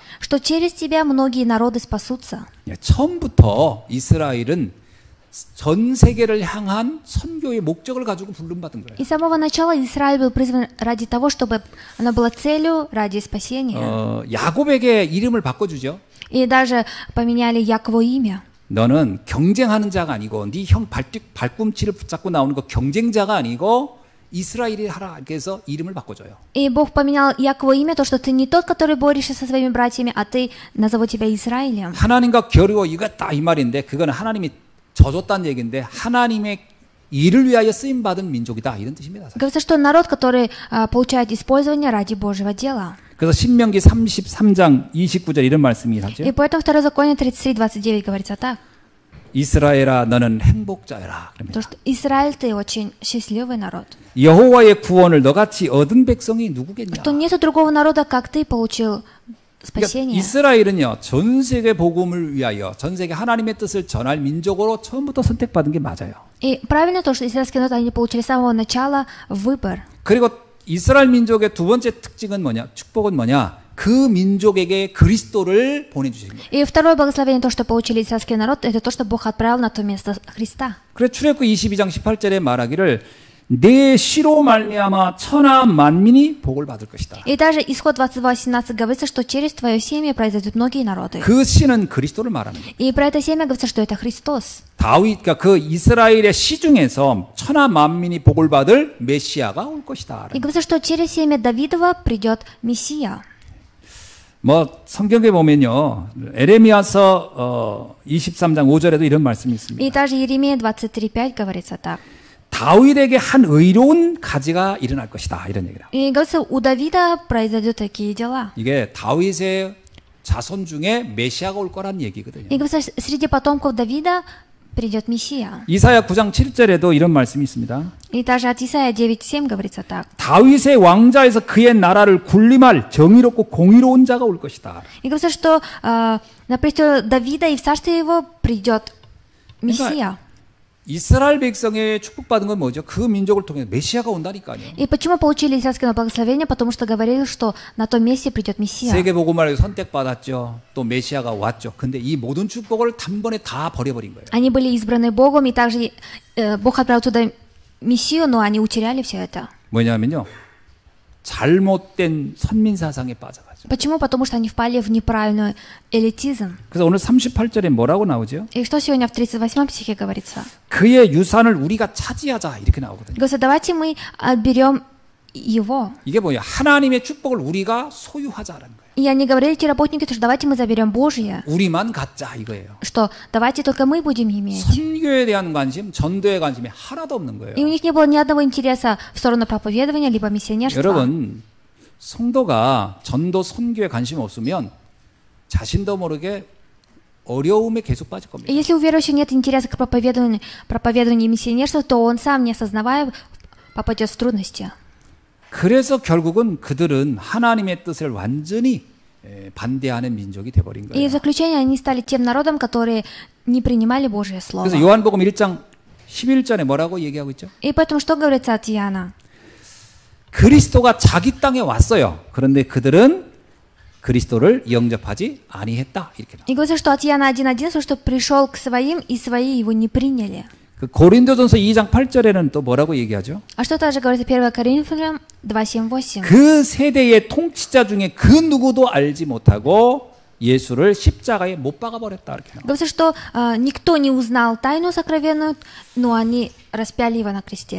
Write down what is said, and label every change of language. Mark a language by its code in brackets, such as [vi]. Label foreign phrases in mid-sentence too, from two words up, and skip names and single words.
[ru] что через тебя многие народы спасутся. [ko] 처음부터 이스라엘은 전 세계를 향한 선교의 목적을 가지고 부름받은 거예요. [ru] И с самого начала Израиль был призван ради того, чтобы она была целью ради спасения. [ko] 야곱에게 이름을 바꿔주죠. [ru] И даже поменяли Якову имя. [ko] 너는 경쟁하는 자가 아니고 네 형 발꿈치를 붙잡고 나오는 거 경쟁자가 아니고 이스라엘이 하라 이렇게 해서 이름을 바꿔줘요. [ru] И Бог поменял Якову имя, то, что ты не тот, который борешься со своими братьями, а ты назову тебя Израилем. [ko] 하나님과 겨루어 이겼다 이 말인데 그거는 하나님이 져줬다는 얘기인데 하나님의 일을 위하여 쓰임 받은 민족이다 이런 뜻입니다. [ru] Говорится, что народ, который получает использование ради Божьего дела. [ko] 그래서 신명기 33장 29절 이런 말씀이 하죠. [ru] И поэтому Второзаконие 33:29 говорится так. [ko] 이스라엘아 너는 행복자여라. [ru] То, что Израиль, ты очень счастливый народ. [ko] 여호와의 구원을 너같이 얻은 백성이 누구겠냐? [ru] Что нету другого народа, как ты получил спасение. [ko] 이스라엘은요 전 세계 복음을 위하여 전 세계 하나님의 뜻을 전할 민족으로 처음부터 선택받은 게 맞아요. [ru] И правильно то, что израильский народ, они получили с самого начала выбор. [ko] 그리고 이스라엘 민족의 두 번째 특징은 뭐냐? 축복은 뭐냐? 그 민족에게 그리스도를 보내주신 거예요. [ru] И второе благословение, то, что получили израильский народ, это то, что Бог отправил на то место Христа. [ko] 그래서 출애굽기 22장 18절에 말하기를 내 씨로 말미암아 천하 만민이 복을 받을 것이다. [ru] И даже исход 22:18 говорится, что через твое семя произойдут многие народы. [ko] 그 씨는 그리스도를 말하는 거예요. [ru] И про это семя говорится, что это Христос. [ko] 다윗, 그러니까 그 이스라엘의 씨 중에서 천하 만민이 복을 받을 메시아가 올 것이다. [ru] И говорится, что через семя Давидова придет Мессия. [ko] 뭐 성경에 보면요 에레미야서 23장 5절에도 이런 말씀이 있습니다. [ru] И даже Еремея 23:5 говорится так. [ko] 다윗에게 한 의로운 가지가 일어날 것이다 이런 얘기라. [ru] И говорится, у Давида произойдут такие дела. [ko] 이게 다윗의 자손 중에 메시아가 올 거란 얘기거든요. [ru] И говорится, среди потомков Давида придет Мессия. [ko] 이사야 9장 7절에도 이런 말씀이 있습니다. [ru] И даже от Исаия 9:7 говорится так. [ko] 다윗의 왕자에서 그의 나라를 군림할 정의롭고 공의로운 자가 올 것이다. [ru] И говорится, что на престол Давида и в царстве его придет Мессия. [ko] 이스라엘 백성의 축복받은 건 뭐죠? 그 민족을 통해 메시아가 온다니까요. [ru] И почему получили израильское благословение? Потому что говорили, что на том месте придет Мессия. [ko] 세계 복음을 선택받았죠. 또 메시아가 왔죠. 근데 이 모든 축복을 단번에 다 버려버린 거예요. [ru] Они были избраны Богом, и также Бог отправил туда Мессию, но они утеряли все это. [ko] 뭐냐면요. 잘못된 선민 사상에 빠져가지고. [ru] Почему? Потому что они впали в неправильный элитизм. [ko] 그래서 오늘 38절에 뭐라고 나오죠? [ru] И что сегодня в 38 стихе говорится? [ko] 그의 유산을 우리가 차지하자 이렇게 나오거든요. [ru] Говорится, давайте мы отберем его. [ko] 이게 뭐냐? 하나님의 축복을 우리가 소유하자라는 거예요. [ru] И они говорили, эти работники, что давайте мы заберем Божье, [ko] 우리만 갖자 이거예요. [ru] что давайте только мы будем иметь. [ko] 선교에 대한 관심, 전도에 관심이 하나도 없는 거예요. [ru] И у них не было ни одного интереса в сторону проповедования, либо миссионерства. [ko] 여러분, 성도가 전도 선교에 관심 없으면 자신도 모르게 어려움에 계속 빠질 겁니다. [ru] И если у верующего нет интереса к проповедованию и миссионерству, то он сам, не осознавая, попадет в трудности. [ko] 그래서 결국은 그들은 하나님의 뜻을 완전히 반대하는 민족이 돼버린 [ru] И [ko] 거예요. [ru] в заключение они стали тем народом, которые не принимали Божье Слово. [ko] 그래서 요한복음 1장 11절에 뭐라고 얘기하고 있죠? [ru] И поэтому что говорится от Иоанна? [ko] 그리스도가 자기 땅에 왔어요. 그런데 그들은 그리스도를 영접하지 아니했다. 이렇게 나와요. [ru] И говорится, что от Иоанна 1:11, что пришел к своим, и свои его не приняли. [ko] 그 고린도전서 2장 8절에는 또 뭐라고 얘기하죠? [ru] А что также говорится 1 Коринфянам 2:7-8? [ko] 그 세대의 통치자 중에 그 누구도 알지 못하고 예수를 십자가에 못 박아 버렸다. 이렇게 나와요. [ru] Говорится, что никто не узнал тайну сокровенную, но они распяли его на кресте.